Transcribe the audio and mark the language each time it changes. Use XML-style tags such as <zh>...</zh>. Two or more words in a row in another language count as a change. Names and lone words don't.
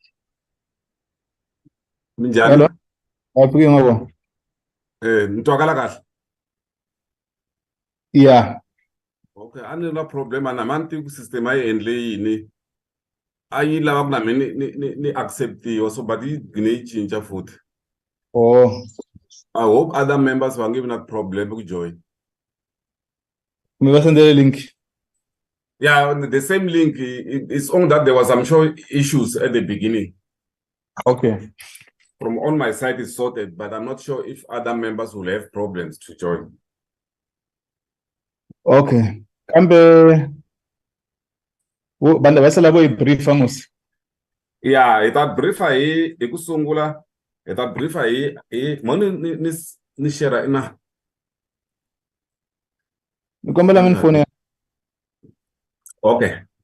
<en>Hello,</en> <ts>minjhani? hayi ngabo. Ni twakala kahle?</ts> <en>Yeah.</en> <ts>Okay, a ni na problem a namanti system a yi endle yini a yi lava ku na me ni acceptiwa so but yi gine yi cinca futhi.</ts> <en>Oh, I hope other members</en> <ts>va nge vi na problem ku join. me va sendere link.</ts> <en>Yeah, the same link, it's only that there was I'm sure issues at the beginning. Okay. From on my side is sorted, but I'm not sure if other members will have problems to join. Okay.</en> <ts>Kambe banda va sala vo hi brief mos. Yeah, hi ta briefa hi ku sungula, hi ta briefa hi mo ni share ina. Ni kombela mi ni foni</ts> <en>Okay.</en>